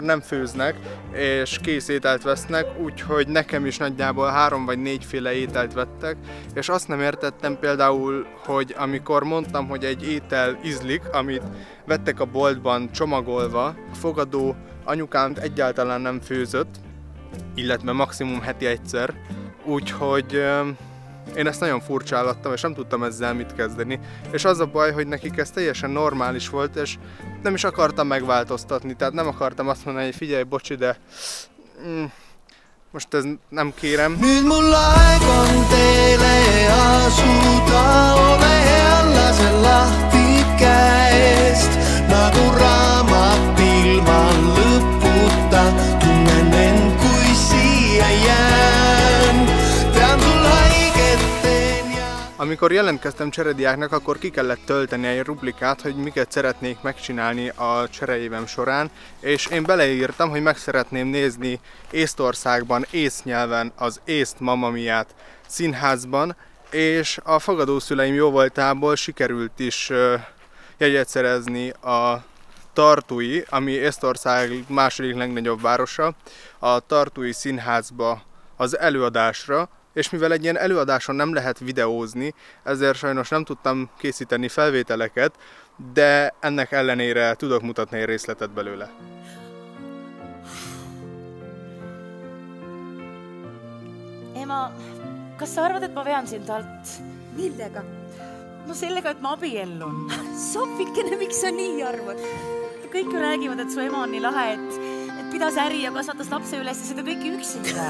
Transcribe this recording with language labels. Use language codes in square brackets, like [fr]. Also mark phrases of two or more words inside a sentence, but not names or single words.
[hu] nem főznek, és kész ételt vesznek, úgyhogy nekem is nagyjából 3 vagy 4 féle ételt vettek, és azt nem értettem például, hogy amikor mondtam, hogy egy étel ízlik, amit vettek a boltban csomagolva, a fogadó anyukám egyáltalán nem főzött, illetve maximum heti egyszer, úgyhogy én ezt nagyon furcsálottam, és nem tudtam ezzel mit kezdeni. És az a baj, hogy nekik ez teljesen normális volt, és nem is akartam megváltoztatni, tehát nem akartam azt mondani, hogy figyelj, bocsi, de most ez nem kérem. [et] Nüüd mul aeg on teile asuda, ole hea, lase lahti käest, nagu raamat ilma lõputa, tunnen end, kui siia jään, tean sul haiget teen ja... [hu] Amikor jelentkeztem cserediáknak, akkor ki kellett tölteni egy rublikát, hogy miket szeretnék megcsinálni a csereévem során, és én beleírtam, hogy meg szeretném nézni Észtországban, észnyelven az észt Mamma Miát színházban, és a fogadószüleim jóvoltából sikerült is jegyet szerezni a Tartui, ami Észtország második legnagyobb városa, a Tartui színházba az előadásra, és mivel egy ilyen előadáson nem lehet videózni, ezért sajnos nem tudtam készíteni felvételeket, de ennek ellenére tudok mutatni egy részletet belőle. [et] Ema, kas sa arvad, et ma vean sind alt? Millega? No sellega, et ma abiellun. Sofikene, miks sa nii arvad? Kõik ju räägivad, et su ema on nii lahe, et pidas äri ja kasvatas lapse üles ja seda kõiki üksinda.